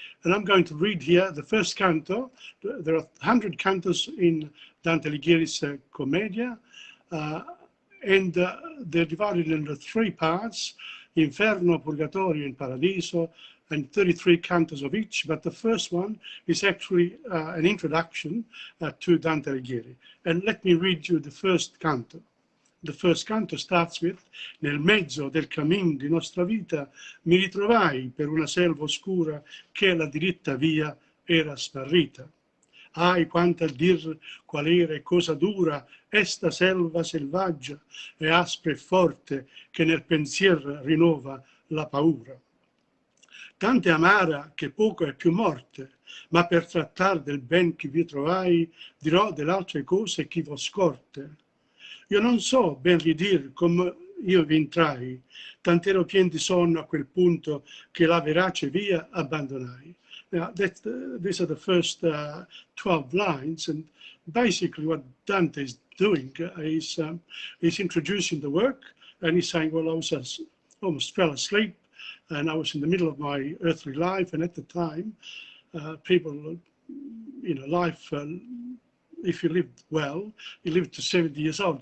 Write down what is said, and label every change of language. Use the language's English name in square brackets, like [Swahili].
[English] And I'm going to read here the first canto. There are 100 cantos in Dante Alighieri's Commedia, and they're divided into 3 parts: Inferno, Purgatorio, and Paradiso, and 33 cantos of each. But the first one is actually an introduction to Dante Alighieri. And let me read you the first canto. The first canto starts with: [Italian] nel mezzo del cammin di nostra vita mi ritrovai per una selva oscura che la diritta via era smarrita. Ai, quanta dir qual era e cosa dura esta selva selvaggia e aspra e forte che nel pensier rinnova la paura. Tante amara che poco è più morte, ma per trattar del ben che vi trovai dirò delle altre cose che vo scorte. Io non so ben ridir come io vi entrai, tant'ero pien di sonno a quel punto che la verace via abbandonai. [English] Now, these are the first 12 lines, and basically what Dante is doing is introducing the work, and he's saying, well, I was almost fell asleep, and I was in the middle of my earthly life, and at the time, people, you know, life, if you lived well, he lived to 70 years old.